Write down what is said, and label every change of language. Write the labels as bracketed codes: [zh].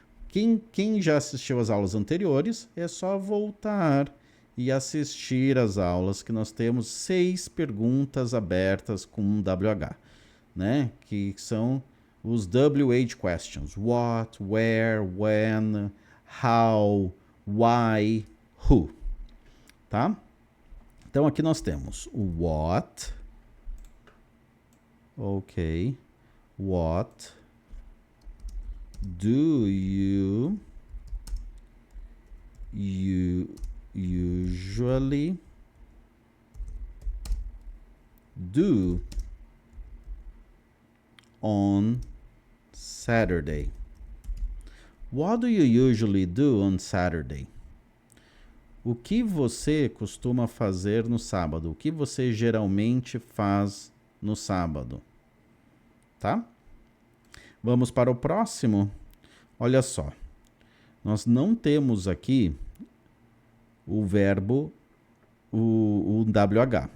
[pt] Quem já assistiu às aulas anteriores, é só voltar e assistir às aulas, que nós temos 6 perguntas abertas com um WH, né? Que são os WH questions. [en] What, where, when, how, why, who. [pt] Tá? Então aqui nós temos o what. Ok. [en] What do you usually do on Saturday? What do you usually do on Saturday? [pt] O que você costuma fazer no sábado? O que você geralmente faz no sábado? Tá? Vamos para o próximo. Olha só. Nós não temos aqui o verbo, o WH.